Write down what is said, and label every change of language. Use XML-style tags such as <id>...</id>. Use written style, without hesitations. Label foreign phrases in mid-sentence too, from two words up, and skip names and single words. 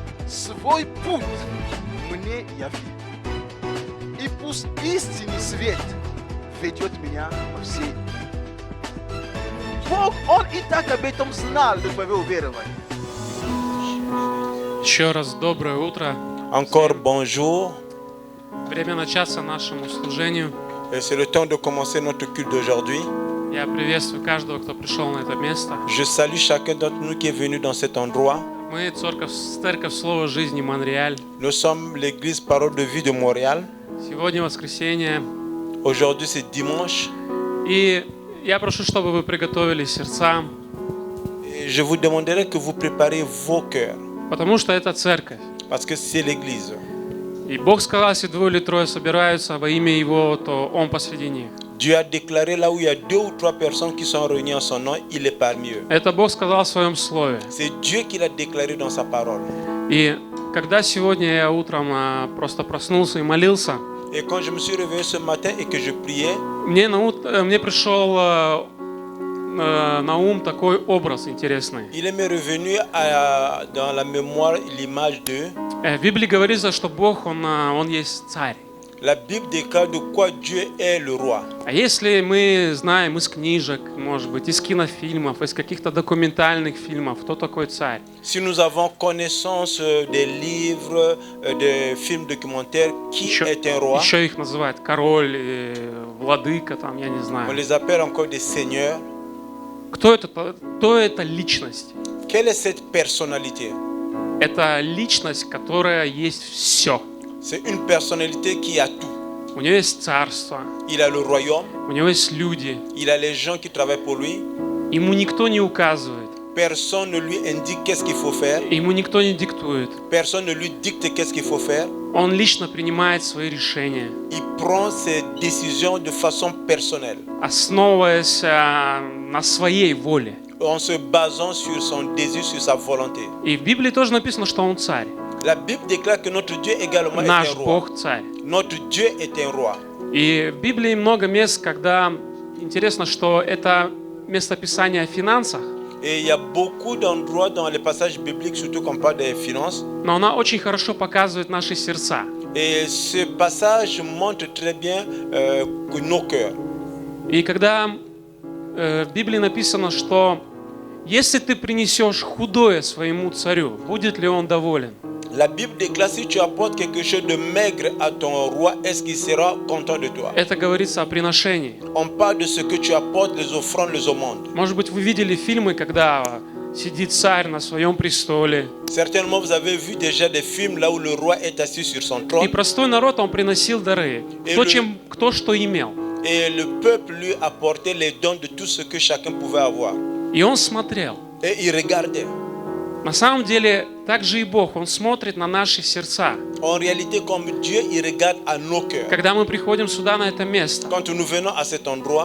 <ru>свой путь мне яви. И пусть истинный свет ведет меня по всей. Бог, Он и так об этом знал до твоего уверования. Еще раз доброе утро.</ru> <fr>Encore bonjour.</fr> <ru>Время начаться нашему служению.</ru> <fr>Et c'est le temps de commencer notre culte d'aujourd'hui.</fr> <ru>Я приветствую каждого, кто пришел на это место.</ru> <fr>Je salue chacun d'entre nous qui est venu dans cet endroit.</fr> <ru>Мы церковь Слова Жизни Монреаль.</ru> <fr>Nous sommes l'église Parole de Vie de Montréal.</fr> <ru>Сегодня воскресенье.</ru> <fr>Aujourd'hui c'est dimanche.</fr> <ru>И я прошу, чтобы вы приготовили сердца.</ru> <fr>Et je vous demanderai que vous préparez vos cœurs.</fr> <ru>Потому что это церковь.</ru> <fr>Parce que c'est l'église.</fr> <ru>И Бог сказал, если двое или трое собираются во имя Его, то Он посреди них.</ru> <fr>Dieu a déclaré là où il y a 2 ou 3 personnes qui sont réunies en son nom, il est parmi eux.</fr> <ru>Это Бог сказал в Своем Слове.</ru> <fr>C'est Dieu qui l'a déclaré dans sa parole.</fr> <ru>И когда сегодня я утром просто проснулся и молился,</ru> <fr>Et quand je me suis réveillé ce matin et que je priais,</fr> <ru>мне пришел на ум такой образ интересный.</ru> <fr>il m'est revenu dans la mémoire l'image de...</fr> <ru>В Библии говорится, что Бог, Он есть царь.</ru> <fr>La Bible déclare de quoi Dieu est le roi.</fr> <ru>А если мы знаем из книжек, может быть, из кинофильмов, из каких-то документальных фильмов, кто такой царь?</ru> <fr>Si nous avons connaissance des livres, des films documentaires, qui est un roi?</fr> <ru>Еще их называют король, владыка, там, я не</ru> <fr>On</fr> <ru>знаю.</ru> <fr>les appelle encore des seigneurs.</fr> <ru>Кто это личность?</ru> <fr>Quelle est cette personnalité?</fr> <ru>Это личность, которая есть все.</ru> <fr>C'est une personnalité qui a tout.</fr> <ru>У него есть царство,</ru> <fr>Il a le royaume,</fr> <ru>у него есть люди.</ru> <fr>il a les gens qui travaillent pour lui.</fr> <ru>Ему никто не указывает,</ru> <fr>Personne ne lui indique qu'est-ce qu'il faut faire.</fr> <ru>ему никто не диктует.</ru> <fr>Personne ne lui dicte qu'est-ce qu'il faut faire.</fr> <ru>Он лично принимает свои решения,</ru> <fr>Il prend ses décisions de façon personnelle,</fr> <ru>основываясь на своей воле.</ru> <fr>en se basant sur son désir, sur sa volonté.</fr> <ru>И в Библии тоже написано, что он царь.</ru> <fr>La Bible déclare que notre Dieu également est</fr> <ru>Наш</ru> <fr>un roi.</fr> <ru>Бог царь.</ru> <fr>Notre Dieu est un roi.</fr> <ru>И в Библии много мест, когда интересно, что это местописание о финансах,</ru> <fr>Et il y a beaucoup d'endroits dans les passages bibliques, surtout quand on parle des finances.</fr> <ru>но она очень хорошо показывает наши сердца.</ru> <fr>Et ce passage montre très bien nos cœurs.</fr> <ru>И когда в Библии написано, что если ты принесешь худое своему царю, будет ли он доволен?</ru> <fr>La Bible déclare si tu apportes quelque chose de maigre à ton roi, est-ce qu'il sera content de toi?</fr> <ru>Это говорится о приношении.</ru> <fr>On parle de ce que tu apportes, les offrandes, les aumônes.</fr> <ru>Может быть, вы видели фильмы, когда сидит царь на своем престоле.</ru> <fr>Certainement, vous avez vu déjà des films là où le roi est assis sur son</fr> <ru>И</ru> <fr>trône</fr> <ru>простой народ, он приносил дары. Кто что имел.</ru> <fr>et le peuple lui apportait les dons de tout ce que chacun pouvait avoir.</fr> <ru>И он смотрел.</ru> <fr>Et il regardait.</fr> <ru>На самом деле, так же и Бог, Он смотрит на наши сердца.</ru> <fr>En réalité, comme Dieu, il regarde à nos cœurs.</fr> <ru>Когда мы приходим сюда, на это место,</ru> <fr>Quand nous venons à cet endroit,</fr>